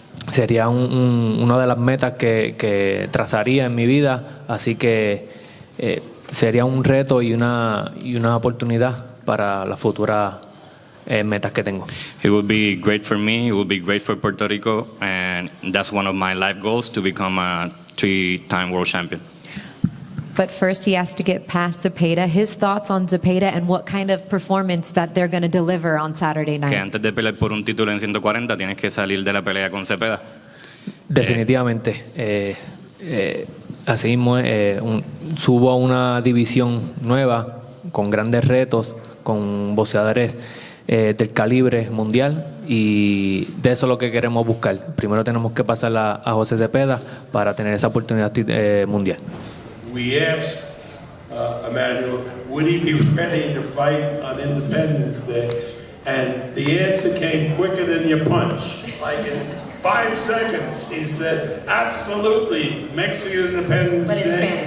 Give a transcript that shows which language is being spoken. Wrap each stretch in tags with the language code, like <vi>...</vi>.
<es>Sería una de las metas que trazaría en mi vida, así que sería un reto y una oportunidad para las futuras metas que tengo.</es> <en>It would be great for me, it would be great for Puerto Rico, and that's one of my life goals, to become a 3-time world champion. But first he has to get past Zepeda. His thoughts on Zepeda and what kind of performance that they're going to deliver on Saturday night.</en> <es>Que antes de pelear por un título en 140 tienes que salir de la pelea con Zepeda. Definitivamente. Así mismo subo a una división nueva con grandes retos, con boxeadores del calibre mundial, y de eso es lo que queremos buscar. Primero tenemos que pasar a José Zepeda para tener esa oportunidad mundial.</es> <en>We asked Emmanuel, would he be ready to fight on Independence Day? And the answer came quicker than your punch. Like in 5 seconds, he said, absolutely, Mexican Independence But in Day.</en>